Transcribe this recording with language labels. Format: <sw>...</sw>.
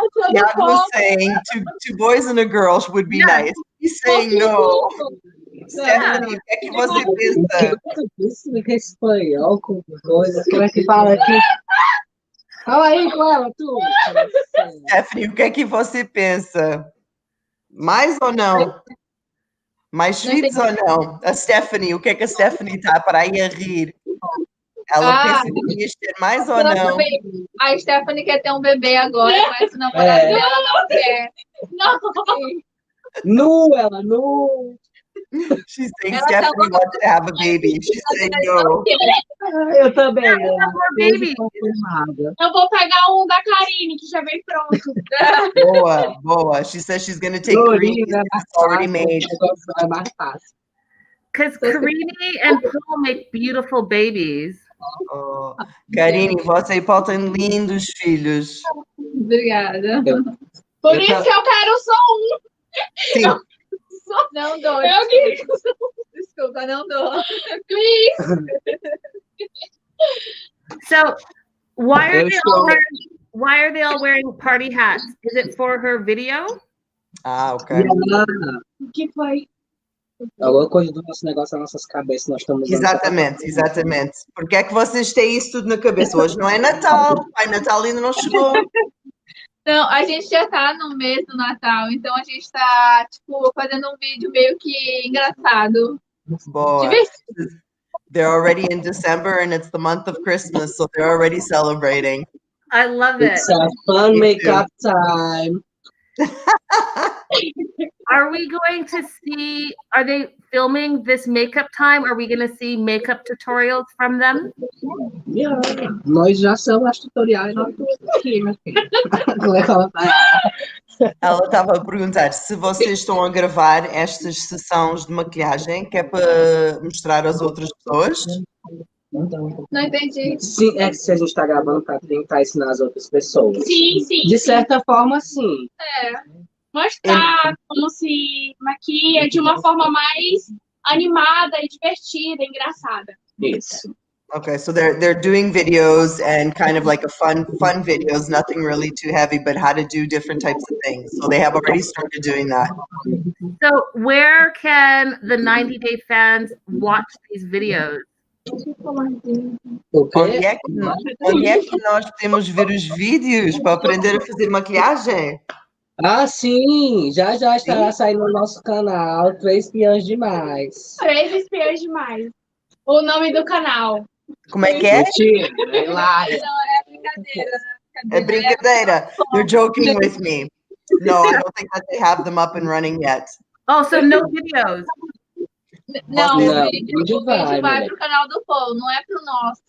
<en>Tiago was saying two boys and a girl would be nice. He's saying no.</en> <pt>Stephanie, o que é que você pensa? Isso é espanhol com coisa. Como é que fala aqui? Fala aí com ela, tu. Stephanie, o que é que você pensa? Mais ou não? Mais sweets ou não? A Stephanie, o que é que a Stephanie está para aí a rir? Ela pensa que devias ter mais ou não? A Stephanie quer ter um bebê agora, mas o namorado dela não quer. Não. Ela nu.</pt> <en>She's saying Stephanie wants to have a baby. She's saying no.</en> <pt>Eu também.</pt> <en>Baby.</en> <pt>Eu vou pegar um da Karine, que já vem pronto. Boa, boa.</pt> <en>She says she's going to take Karine because it's already made.</en> <pt>É mais fácil.</pt> <en>Because Karine and Paul make beautiful babies.</en> <pt>Oh, Karine, você e Paul têm lindos filhos. Obrigada. Por isso que eu quero só um. Sim. Não dou. Desculpa, não dou.</pt> <en>Please. So, why are they all wearing party hats? Is it for her video? Ah, ok.</en> <pt>O que foi? Alguma coisa do nosso negócio, das nossas cabeças, nós estamos usando. Exatamente, exatamente. Porque é que vocês têm isso tudo na cabeça? Hoje não é Natal. Pai Natal ainda não chegou. Não, a gente já tá no mês do Natal, então a gente tá, tipo, fazendo um vídeo meio que engraçado. Boa. Divertido.</pt> <en>They're already in December and it's the month of Christmas, so they're already celebrating. I love it. It's a fun makeup time. Are we going to see, are they filming this makeup time? Are we going to see makeup tutorials from them? Yeah.</en> <pt>Nós já somos as tutoriais, nós aqui, meu filho. Como é que ela tá? Ela estava a perguntar se vocês estão a gravar estas sessões de maquilhagem, que é para mostrar às outras pessoas. Não entendi. Sim, é que se a gente está gravando para tentar ensinar as outras pessoas. Sim, sim. De certa forma, sim. Mostrar como se maquia de uma forma mais animada e divertida, engraçada. Isso.</pt> <en>Okay, so they're doing videos and kind of like a fun videos, nothing really too heavy, but how to do different types of things. So they have already started doing that. So where can the 90-day fans watch these videos?</en> <pt>Onde é que nós podemos ver os vídeos para aprender a fazer maquilhagem? Ah, sim! Já estará saindo no nosso canal 3 Espiãs Demais. 3 Espiãs Demais. O nome do canal. Como é que é? Mentira, é hilário. Não, é brincadeira. É brincadeira.</pt> <en>You're joking with me. No, I don't think that they have them up and running yet. Oh, so no videos.</en> <pt>Não, Não, o vídeo vai pro canal do Paul, não é pro nosso.</pt>